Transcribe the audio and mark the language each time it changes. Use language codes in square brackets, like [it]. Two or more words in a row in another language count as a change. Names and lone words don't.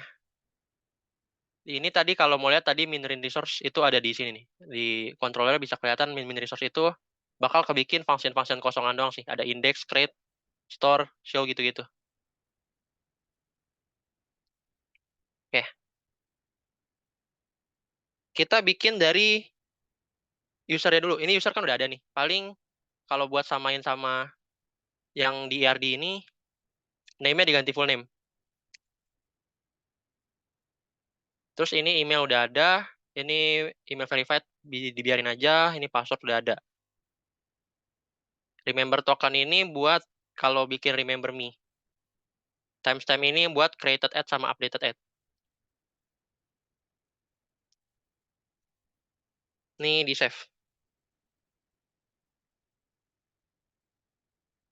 [id] Ini tadi kalau mau lihat tadi [en] min resource [id] itu ada di sini nih. Di controller bisa kelihatan [en] min resource [id] itu bakal kebikin function-function kosongan doang sih. Ada index, create, store, show gitu-gitu. Oke. Kita bikin dari usernya dulu. Ini user kan udah ada nih. Paling kalau buat samain sama yang di ERD ini, name-nya diganti [en] full name. [id] Terus ini email udah ada, ini [en] email verified [id] dibiarin aja, ini password udah ada. [en] Remember token [id] ini buat kalau bikin [en] remember me. [id] Timestamp ini buat [en] created at [id] sama [en] updated at. [id] Ini di save.